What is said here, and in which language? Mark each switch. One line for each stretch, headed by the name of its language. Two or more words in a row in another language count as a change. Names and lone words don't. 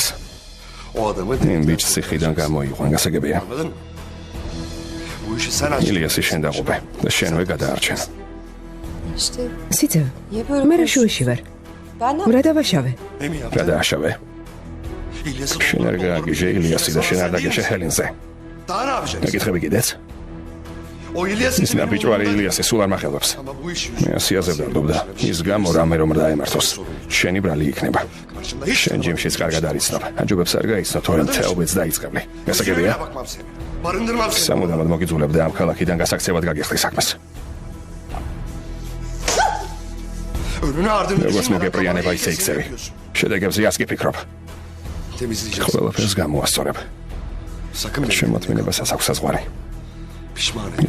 Turkish: O adamı
Georgian: იმ ბიჭს ციხიდან გამოიყვან, გასაგებია.
Turkish: anladın mı? Bu işi sen aç.
Georgian: ილიასი შენ დაყუპე და შენვე გადაარჩენ. სიძე, მე რა შუაში ვარ? რა დავაშავე? გადააშავე.
Turkish: İlyas'ı
Georgian: შენ არ გააგიჟე ილიასი და შენ არ დაგეშე ჰელინზე.
Turkish: Daha ne yapacaksın?
Georgian: მეკითხები კიდეც?
Turkish: O İlyas'ı
Georgian: ის ნაბიჯვარი ილიასი სულ არ მახელობს.
Turkish: Ama bu iş
Georgian: მე ასიაზე ვდარდობდა. ის გამო რამე რომ არ დაემართოს. შენი ბრალი იქნება.
Turkish: karşında hiç
Georgian: შენ ჯიმშიც კარგად არიცნობ. აჯობებს არ გაიცნობ, თორემ თეობიც დაიწყებლი. გასაგებია?
Turkish: bakmam seni. Barındırmam seni.
Georgian: სამუდამოდ მოგიძულებ და ამ ქალაქიდან გასაქცევად გაგიხდი საქმეს.
Turkish: Önünü ardını
Georgian: როგორც
Turkish: düşünmeden
Georgian: მოგეპრიანება
Turkish: kafanı
Georgian: ისე
Turkish: eksik
Georgian: იქცევი.
Turkish: yapıyorsun.
Georgian: შედეგებზე ას გიფიქრობ.
Turkish: Temizleyeceksin.
Georgian: ყველაფერს გამოასწორებ.
Turkish: Sakın beni
Georgian: შემოთმინებასაც აქვს საზღვარი.
Turkish: pişman et.